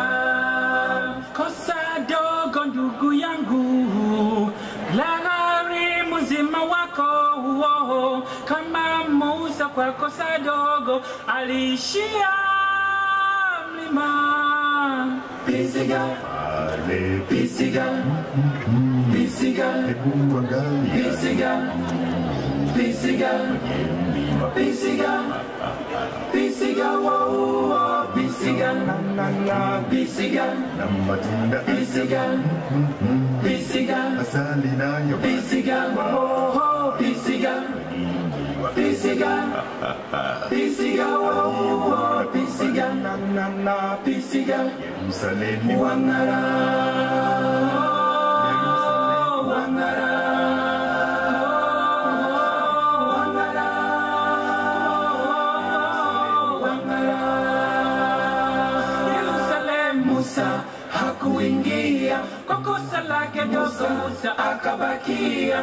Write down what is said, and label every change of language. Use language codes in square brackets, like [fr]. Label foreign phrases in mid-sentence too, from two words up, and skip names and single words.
[sw] Kosa dogo ndugu yangu lahari mzima wako huo. Kama Musa kwa kosa dogo alishia mlima. Pisiga, pisiga, pisiga, pisiga, pisiga, pisiga, pisiga, wow, pisiga, pisiga, pisiga, pisiga, pisiga, oh, pisiga, pisiga, pisiga, wow, pisiga, pisiga, wangara, wangara. Musa hakuingia kwa kosa lake dogo, Musa akabakia.